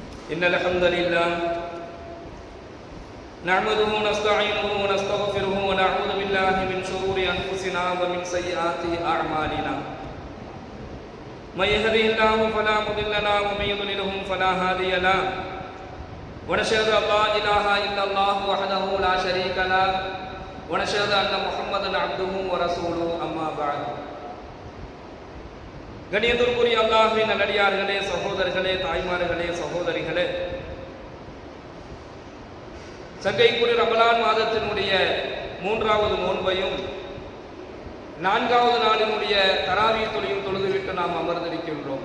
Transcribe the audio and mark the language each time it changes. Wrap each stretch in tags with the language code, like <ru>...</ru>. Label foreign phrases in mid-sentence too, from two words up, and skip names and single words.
<ar>إن الحمد لله نحمده ونستعينه ونستغفره ونعوذ بالله من شرور أنفسنا ومن سيئات أعمالنا من يهده الله فلا مضل له ومن يضلله فلا هادي له ونشهد أن لا إله إلا الله وحده لا شريك له ونشهد أن محمدا عبده ورسوله أما بعد</ar> <ta>கண்ணியத்திற்குரிய அல்லாஹ்வின் நல்லடியார்களே, சகோதரர்களே, தாய்மார்களே, சகோதரிகளே, சங்கைக்குரிய ரமலான் மாதத்தினுடைய 3வது நோன்பையும் 4வது நாளினுடைய தராவீஹ் தொழுகையும் தொழுதுவிட்டு நாம் அமர்ந்திருக்கின்றோம்.</ta>